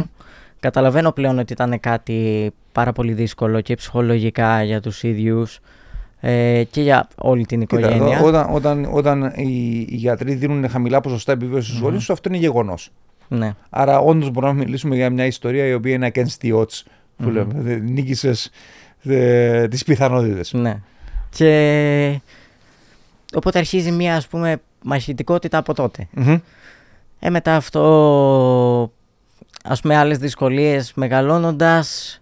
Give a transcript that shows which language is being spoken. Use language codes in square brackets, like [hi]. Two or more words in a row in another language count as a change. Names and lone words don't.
[el] Καταλαβαίνω πλέον ότι ήταν κάτι πάρα πολύ δύσκολο και ψυχολογικά για τους ίδιους και για όλη την οικογένεια. Όταν οι γιατροί δίνουν χαμηλά ποσοστά επιβίωσης στους γονείς τους, αυτό είναι γεγονός. Ναι. Άρα, όντως μπορούμε να μιλήσουμε για μια ιστορία η οποία είναι [en] against the odds. [el] Που λέμε. Νίκησες τις πιθανότητες. Ναι. Και οπότε αρχίζει μια, ας πούμε, μαχητικότητα από τότε. Μετά αυτό, ας πούμε, άλλες δυσκολίες μεγαλώνοντας.